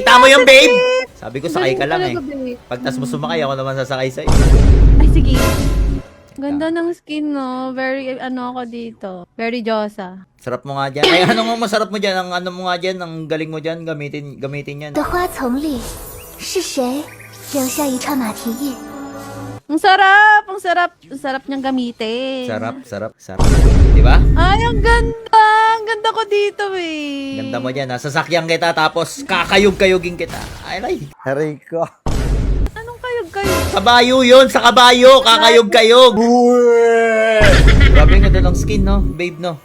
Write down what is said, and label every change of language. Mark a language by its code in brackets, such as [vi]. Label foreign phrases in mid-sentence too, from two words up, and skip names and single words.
[tl] Kita mo yung natin, babe. babe. Sabi ko, sakay ka lang, eh. Talaga, babe. Pagtas mo sumakay, ako naman sasakay sa'yo. Ay, sige. Ganda ng skin, no? Very, ano ako dito. Very Diyosa. Sarap mo nga dyan. Ay, ano mo masarap mo dyan? Ang ano mo nga dyan? Ang galing mo dyan. Gamitin yan. [zh] 的花丛里，是谁留下一串马蹄印？ [tl] Ang sarap! Ang sarap! Ang sarap niyang gamitin. Sarap. Di ba? Ay, ang ganda! Ang ganda ko dito, eh. Ganda mo dyan. Sasakyan kita tapos kakayog-kayogin kita. Ay. Haray ko. Anong kayog-kayog? Kabayo yun. Sa kabayo. Kakayog-kayog. Grabe nga ng skin, no? Babe, no?